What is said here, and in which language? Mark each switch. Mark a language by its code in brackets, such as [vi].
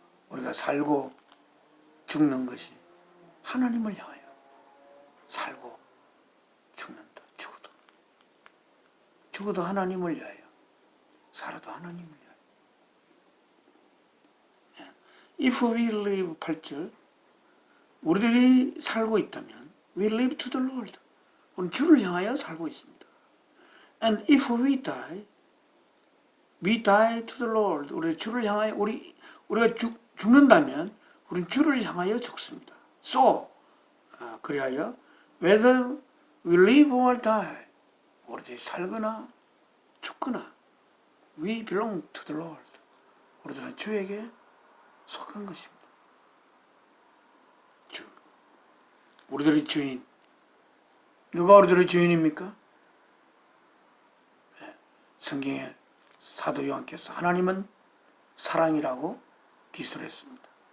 [ko] 우리가 살고 죽는 것이 하나님을 향하여 살고 죽는다. 죽어도 하나님을 위하여, 살아도 하나님을 위하여. [en] If we live [ko] 8절 우리들이 살고 있다면 [en] we live to the Lord. [ko] 우리는 주를 향하여 살고 있습니다. [en] And if we die to the Lord. [ko] 우리 주를 향하여 우리가 죽는다면 우리는 주를 향하여 죽습니다. [en] So [ko] 그리하여 [en] whether we live or die [ko] 우리들이 살거나 죽거나 [en] we belong to the Lord. [ko] 우리들은 주에게 속한 것입니다. 주. 우리들의 주인. 누가 우리들의 주인입니까? 성경에 사도 요한께서 하나님은 사랑이라고 기술했습니다.